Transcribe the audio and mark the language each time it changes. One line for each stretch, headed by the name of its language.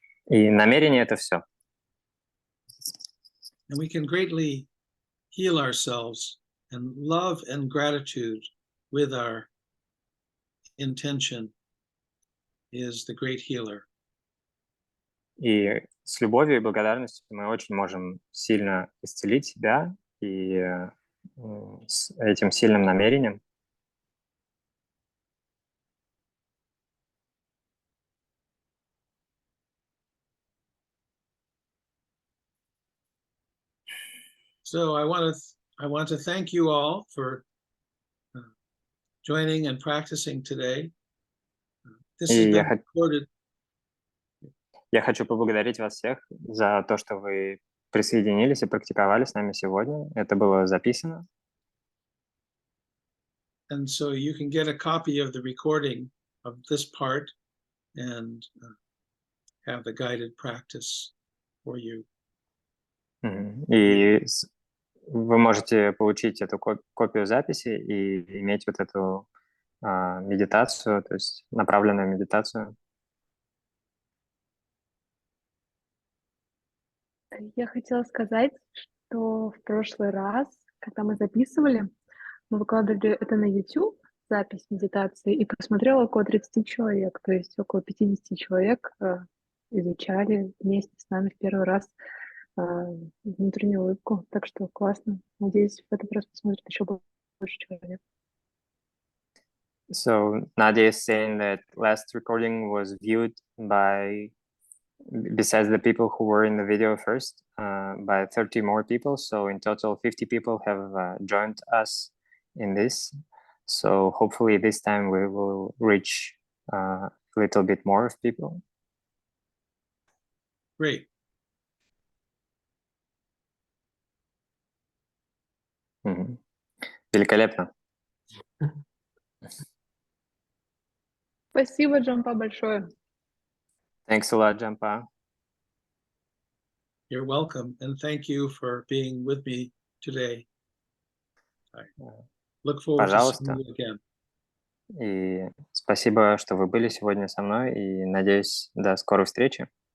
Russian: И намерение — это все.
English: And we can greatly heal ourselves, and love and gratitude with our intention is the great healer.
Russian: И с любовью и благодарностью мы очень можем сильно исцелить себя, и с этим сильным намерением.
English: So I want to thank you all for joining and practicing today. This has been recorded.
Russian: Я хочу поблагодарить вас всех за то, что вы присоединились и практиковали с нами сегодня. Это было записано.
English: And so you can get a copy of the recording of this part and have the guided practice for you.
Russian: И вы можете получить эту копию записи и иметь вот эту медитацию, то есть направленную медитацию. Я хотела сказать, что в прошлый раз, когда мы записывали, мы выкладывали это на YouTube, запись медитации, и посмотрело около 30 человек, то есть около 50 человек изучали вместе с нами в первый раз внутреннюю улыбку. Так что классно. Надеюсь, в этот раз посмотрит еще больше человек.
English: So Nadia is saying that last recording was viewed by, besides the people who were in the video first, by 30 more people. So in total, 50 people have joined us in this. So hopefully this time we will reach a little bit more of people. Great.
Russian: Великолепно. Спасибо, Джампа, большое.
English: Thanks a lot, Jampa. You're welcome, and thank you for being with me today. I look forward to seeing you again.
Russian: И спасибо, что вы были сегодня со мной, и надеюсь, до скорой встречи.